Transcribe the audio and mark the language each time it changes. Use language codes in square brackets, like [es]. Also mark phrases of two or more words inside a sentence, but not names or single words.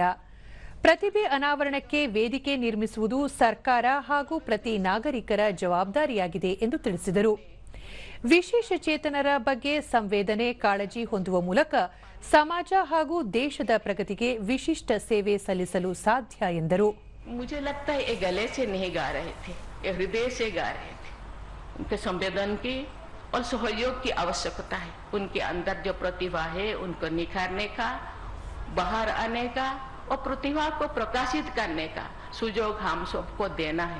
[kn] ಪ್ರತಿಭೆ ಅನಾವರಣಕ್ಕೆ ವೇದಿಕೆ ನಿರ್ಮಿಸುವುದು ಸರ್ಕಾರ ಹಾಗೂ ಪ್ರತಿ ನಾಗರಿಕರ ಜವಾಬ್ದಾರಿಯಾಗಿದೆ ಎಂದು ತಿಳಿಸಿದರು. ವಿಶೇಷ ಚೇತನರ ಬಗ್ಗೆ ಸಂವೇದನೆ ಕಾಳಜಿ ಹೊಂದುವ ಮೂಲಕ ಸಮಾಜ ಹಾಗೂ ದೇಶದ ಪ್ರಗತಿಗೆ ವಿಶಿಷ್ಟ ಸೇವೆ ಸಲ್ಲಿಸಲು ಸಾಧ್ಯ ಎಂದರು. [hi] मुझे लगता है ये गले से नहीं गा रहे थे, ये हृदय से गा रहे थे. उनके संवेदन की और सहयोग की आवश्यकता है. उनके अंदर जो प्रतिभा है उनको निखारने का, बाहर आने का और प्रतिभा को प्रकाशित करने का सुयोग हम सबको देना है.